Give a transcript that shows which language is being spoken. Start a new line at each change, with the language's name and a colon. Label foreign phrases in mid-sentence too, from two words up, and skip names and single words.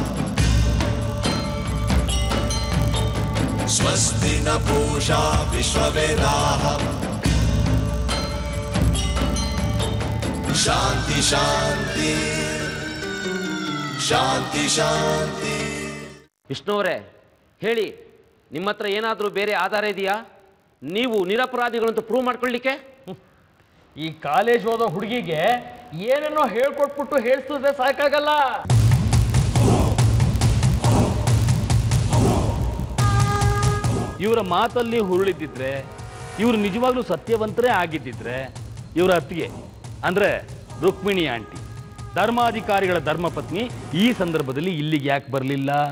Sanskrit: स्वस्ति न पूषा विश्ववेदाः शान्ति शान्ति शान्ति शान्ति.
Kannada: ವಿಷ್ಣುವರೇ ಹೇಳಿ, ನಿಮ್ಮ ಹತ್ರ ಏನಾದರೂ ಬೇರೆ ಆಧಾರ ಇದೆಯಾ? ನೀವು ನಿರಪರಾಧಿಗಳಂತ ಪ್ರೂವ್ ಮಾಡ್ಕೊಳ್ಳಿಕ್ಕೆ? ಈ ಕಾಲೇಜ್ ಓದೋ ಹುಡುಗಿಗೆ ಏನೇನೋ ಹೇಳ್ಕೊಟ್ಬಿಟ್ಟು ಹೇಳ್ಸಿದ್ರೆ ಸಾಕಾಗಲ್ಲ. ಇವರ ಮಾತಲ್ಲಿ ಹುರುಳಿದ್ದಿದ್ರೆ, ಇವರು ನಿಜವಾಗ್ಲೂ ಸತ್ಯವಂತರೇ ಆಗಿದ್ದಿದ್ರೆ, ಇವರ ಅತ್ತಿಗೆ ಅಂದ್ರೆ ರುಕ್ಮಿಣಿ ಆಂಟಿ, ಧರ್ಮಾಧಿಕಾರಿಗಳ ಧರ್ಮಪತ್ನಿ, ಈ ಸಂದರ್ಭದಲ್ಲಿ ಇಲ್ಲಿಗೆ ಯಾಕೆ ಬರಲಿಲ್ಲ?